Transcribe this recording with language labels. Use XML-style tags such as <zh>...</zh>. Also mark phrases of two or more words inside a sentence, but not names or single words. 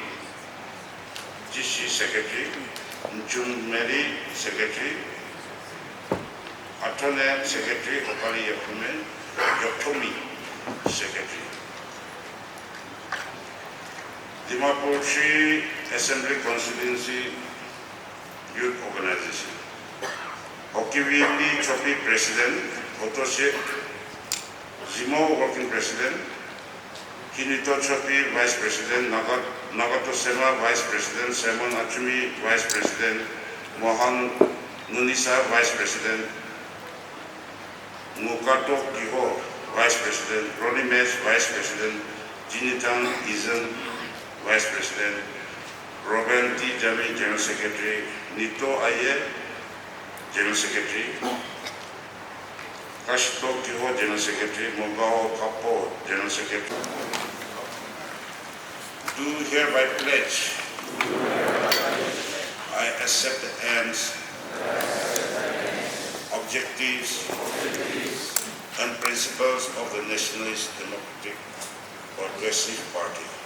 <en>Jishi Secretary, Njumeri Secretary, Atone Secretary, Okali Yakume, Yotomi Secretary. Dimapur 3 Assembly Constituency Youth Organization. Okiwili Chopi President, Otoshe Zimo Working President, Kinito Chopi Vice President, Nagato Sema Vice President, Simon Achumi Vice President, Mohan Nunisa Vice President, Mukato Kiho Vice President, Ronnie Mes Vice President, Jinitan Izan Vice President, Robin T. Jami General Secretary, Nito Aye General Secretary, Kashto Kiho General Secretary, Mugao Kapo General Secretary. Do hereby pledge I accept the aims, objectives, and principles of the Nationalist Democratic Progressive Party.</en>